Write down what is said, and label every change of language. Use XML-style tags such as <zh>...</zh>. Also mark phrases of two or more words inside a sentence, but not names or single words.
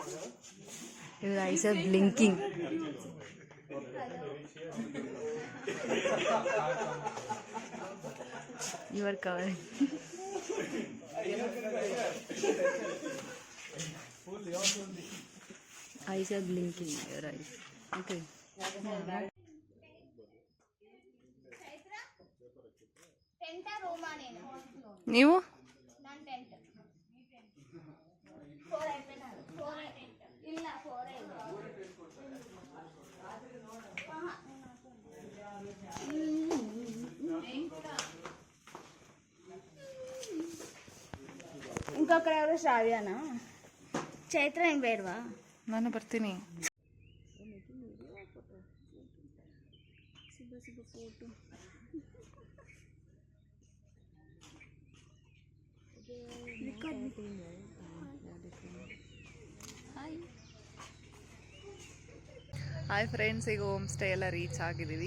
<en>Your eyes are blinking. You are covering. Eyes are blinking. Your eyes. Okay.</en> <kn>ಟೆಂಟ ರೂಮಾ ನೀನು? ನೀವು? ನಾನು ಟೆಂಟ್. 4 అయిపోయినా? 4 ಇಲ್ಲ, 4 ಇಲ್ಲ.</kn> <te>ఇంకొకరు ఎవరు? శ్రావ్యనా? చైత్ర ఏం ಬೇಡವಾ?</te> <kn>ನಾನು ಬರ್ತೀನಿ. ಫೋಟೋ.</kn> <en>hi friends,</en> <kn>ಈಗ</kn> <en>home stay</en> <kn>ಎಲ್ಲ ರೀಚ್ ಆಗಿದ್ದೀವಿ.</kn>